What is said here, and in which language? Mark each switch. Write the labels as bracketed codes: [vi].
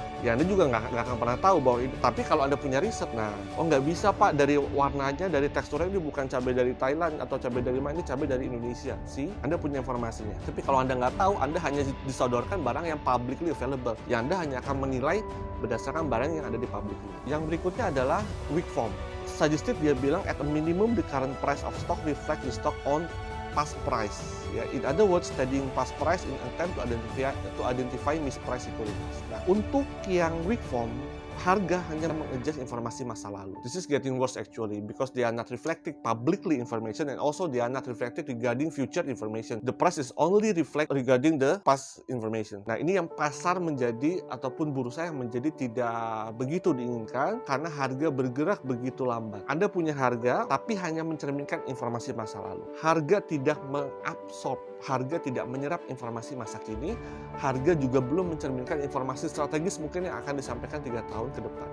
[id] Ya Anda juga nggak akan pernah tahu bahwa ini. Tapi kalau Anda punya riset, nah nggak bisa Pak, dari warnanya, dari teksturnya ini bukan cabai dari Thailand atau cabai dari mana, ini cabai dari Indonesia sih. Anda punya informasinya. Tapi kalau Anda nggak tahu, Anda hanya disodorkan barang yang publicly available. Ya Anda hanya akan menilai berdasarkan barang yang ada di public. Yang berikutnya adalah weak form. [en] Suggested [id] dia bilang [en] at a minimum the current price of stock reflect the stock on past price. Ya, in other words, studying past price in attempt to identify mispriced securities. [id] Nah, untuk yang weak form, harga hanya mengadjust informasi masa lalu. [en] This is getting worse actually because they are not reflecting publicly information and also they are not reflected regarding future information. The price is only reflect regarding the past information. [id] Nah, ini yang pasar menjadi ataupun bursa yang menjadi tidak begitu diinginkan karena harga bergerak begitu lambat. Anda punya harga tapi hanya mencerminkan informasi masa lalu. Harga tidak mengabsorb, harga tidak menyerap informasi masa kini, harga juga belum mencerminkan informasi strategis mungkin yang akan disampaikan 3 tahun ke depan.